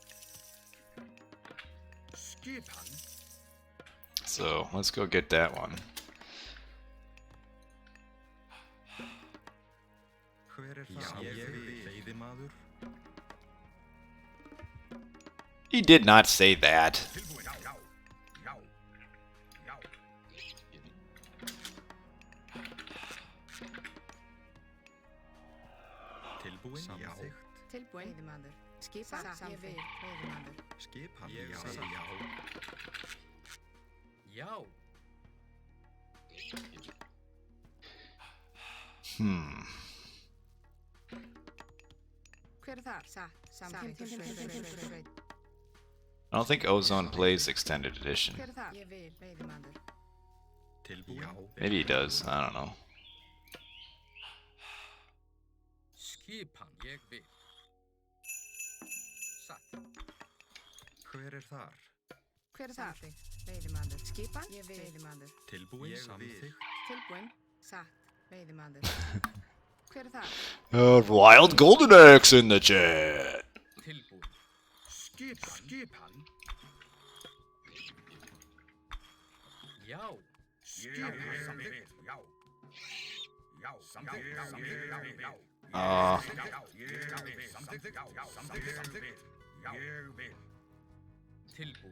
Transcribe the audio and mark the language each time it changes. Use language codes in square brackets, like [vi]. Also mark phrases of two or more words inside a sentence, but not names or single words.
[en] So, let's go get that one. He did not say that. [is] Tilbúin. Veiðimaður. Skipa. Samþykkt. Veiðimaður. Skipan. Já. Já. Hver þar? Satt. Samþykkt. [en] I don't think Ozone plays Extended Edition. [is] Hver þar? Ég vil. Veiðimaður. Tilbúin. [en] Maybe he does. I don't know. [is] Skipan. Ég vil. Satt. Hver þar? Hver þar? Veiðimaður. Skipan. Ég vil. Veiðimaður. Tilbúin. Samþykkt. Tilbúin. Satt. Veiðimaður. Hver þar? [en] Wild Golden Axe in the chat. [is] Tilbúin. Skipan. Já. Skipan. Samþykkt. Já. Tilbúin.